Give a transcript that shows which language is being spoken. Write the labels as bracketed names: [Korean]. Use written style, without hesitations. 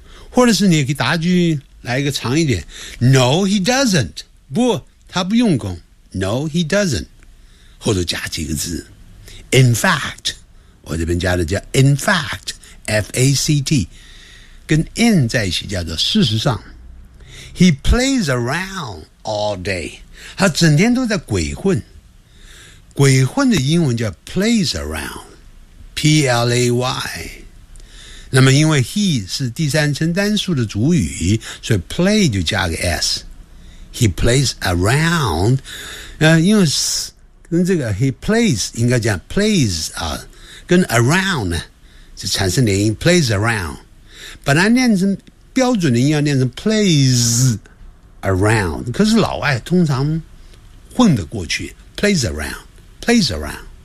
[Chinese] 或者是你可以答句来一个长一点， [English] No he doesn't， [Chinese] 不他不用功， No he doesn't， 后头加几个字， In fact，我这边加的叫 in fact， F-A-C-T， 跟 in 在一起叫做事实上。 [English] He plays around all day， [Chinese] 他整天都在鬼混。鬼混的英文叫 plays around， P-L-A-Y。那么因为 he 是第三称单数的主语，所以 play 就加个 s。 [English] He plays around， [Chinese] 因为跟这个 he plays 应该讲 plays 啊，跟 around 就产生连音 plays around， 本来念成标准的音要念成 plays around， 可是老外通常混得过去 plays around， plays around。